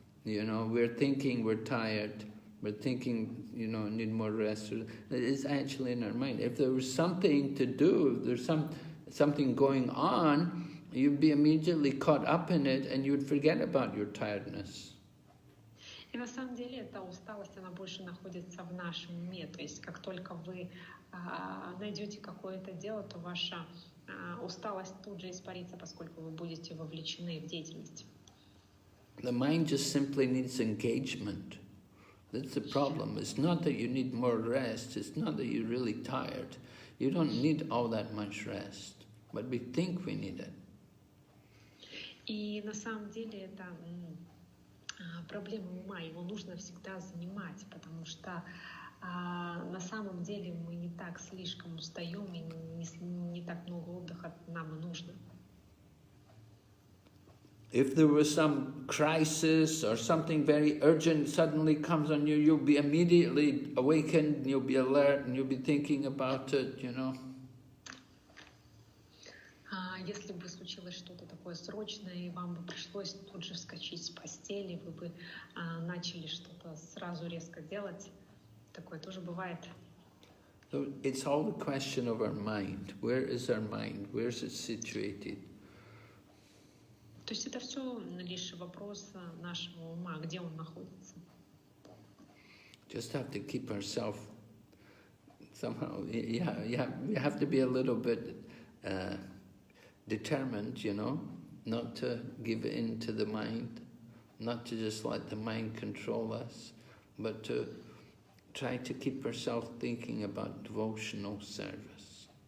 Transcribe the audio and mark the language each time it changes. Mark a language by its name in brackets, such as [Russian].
[English] You know, we're thinking we're tired. We're thinking, you know, need more rest. It is actually in our mind. If there was something to do, if there's something going on, you'd be immediately caught up in it and you'd forget about your tiredness. [Russian] И на самом деле эта усталость, она больше находится в нашем уме. То есть как только вы найдете какое-то дело, то ваша усталость тут же испарится, поскольку вы будете вовлечены в деятельность. [English] The mind just simply needs engagement. That's the problem. It's not that you need more rest. It's not that you're really tired. You don't need all that much rest. But we think we need it. [Russian] И на самом деле это проблема ума. Его нужно всегда занимать, потому что на самом деле мы не так слишком устаем и не так много отдыха нам и нужно. [English] If there was some crisis or something very urgent suddenly comes on you, you'll be immediately awakened, you'll be alert, and you'll be thinking about it, you know. [Russian] Если бы случилось что-то такое срочное, и вам бы пришлось тут же вскочить с постели, вы бы начали что-то сразу резко делать, такое тоже бывает. [English] So it's all the question of our mind. Where is our mind? Where is it situated? [Russian] То есть это все лишь вопрос нашего ума, где он находится. [English] Just have to keep ourselves somehow. You have to be a little bit determined, you know, not to give in to the mind, not to just let the mind control us, but to try to keep ourselves thinking about devotional service.